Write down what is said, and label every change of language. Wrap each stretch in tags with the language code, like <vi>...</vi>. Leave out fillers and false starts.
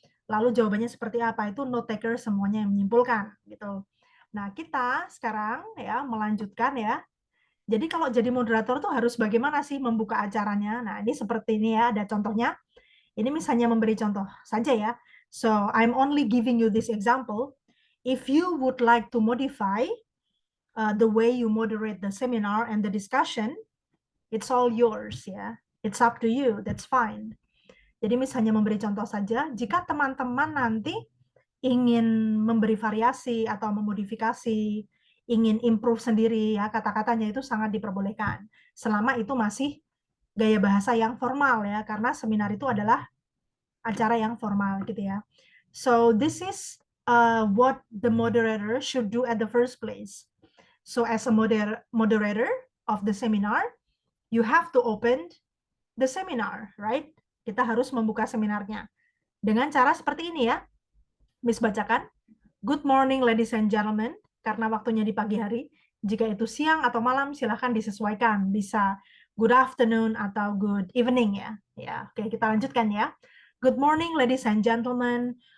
<id>Lalu jawabannya seperti apa, itu note taker semuanya yang menyimpulkan gitu. Nah, kita sekarang ya melanjutkan ya. Jadi kalau jadi moderator tuh harus bagaimana sih membuka acaranya? Nah, ini seperti ini ya, ada contohnya. Ini misalnya memberi contoh saja ya.</id> <en>So, I'm only giving you this example. If you would like to modify the way you moderate the seminar and the discussion, it's all yours ya. It's up to you, that's fine.</en> <id>Jadi misalnya memberi contoh saja, jika teman-teman nanti ingin memberi variasi atau memodifikasi, ingin improve sendiri ya, kata-katanya itu sangat diperbolehkan. Selama itu masih gaya bahasa yang formal ya, karena seminar itu adalah acara yang formal gitu ya.</id> <en>So this is what the moderator should do at the first place. So as a moderator of the seminar, you have to open the seminar, right?</en> <id>Kita harus membuka seminarnya. Dengan cara seperti ini ya. Miss bacakan.</id> <en>Good morning ladies and gentlemen.</en> <id>Karena waktunya di pagi hari. Jika itu siang atau malam silahkan disesuaikan. Bisa</id> <en>good afternoon</en> <id>atau</id> <en>good evening</en> <id>ya. Ya, oke kita lanjutkan ya.</id> <en>Good morning ladies and gentlemen.</en>